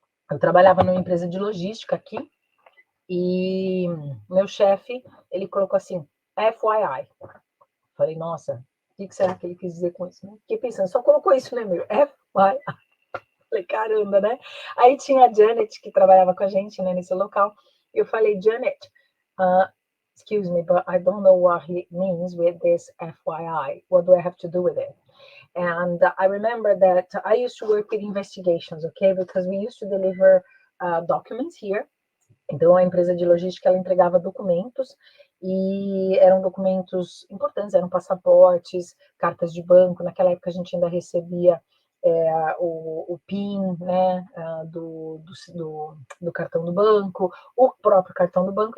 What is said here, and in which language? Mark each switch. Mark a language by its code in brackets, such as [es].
[pt] Eu trabalhava numa empresa de logística aqui, e meu chefe, ele colocou assim, FYI. Falei, nossa, o que será que ele quis dizer com isso? Né? Fiquei pensando, só colocou isso, né, meu? FYI. Falei, caramba, né? Aí tinha a Janet, que trabalhava com a gente, né, nesse local. Eu falei, [en] Janet, excuse me, but I don't know what he means with this FYI. What do I have to do with it? And I remember that I used to work with investigations, okay? Because we used to deliver documents here. [pt] Então, a empresa de logística, ela entregava documentos, e eram documentos importantes, eram passaportes, cartas de banco. Naquela época, a gente ainda recebia o PIN, né, do cartão do banco, o próprio cartão do banco.